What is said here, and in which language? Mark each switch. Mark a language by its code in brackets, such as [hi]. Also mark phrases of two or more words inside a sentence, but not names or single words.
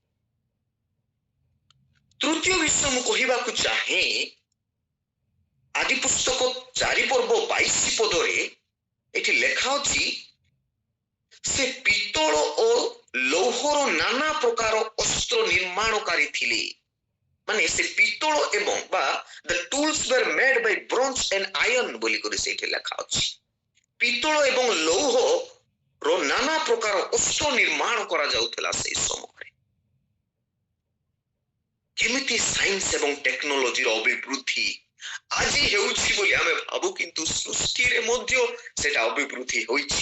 [or] ତୃତୀୟ ବିଷୟ ମୁଁ କହିବାକୁ ଚାହେଁ, ଆଦି ପୁସ୍ତକ 4 ପର୍ବ 22 ପଦରେ ଏଠି ଲେଖା ଅଛି, ସେ ପିତ୍ତଳ ଓ ଲୌହର ନାନା ପ୍ରକାର ଅସ୍ତ୍ର ନିର୍ମାଣକାରୀ ଥିଲେ। ମାନେ ସେ ପିତ୍ତଳ ଏବଂ ବା [en] the tools were made by bronze and iron [or] ବୋଲି କରି ସେଇଠି ଲେଖା ଅଛି। ପିତ୍ତଳ ଏବଂ ଲୌହର ନାନା ପ୍ରକାର ଅସ୍ତ୍ର ନିର୍ମାଣ କରାଯାଉଥିଲା ସେଇ ସମୟରେ। କେମିତି ସାଇନ୍ସ ଏବଂ ଟେକ୍ନୋଲୋଜିର ଅଭିବୃଦ୍ଧି ଆଜି ହେଉଛି ବୋଲି ଆମେ ଭାବୁ, କିନ୍ତୁ ସୃଷ୍ଟିରେ ମଧ୍ୟ ସେଟା ଅଭିବୃଦ୍ଧି ହୋଇଛି।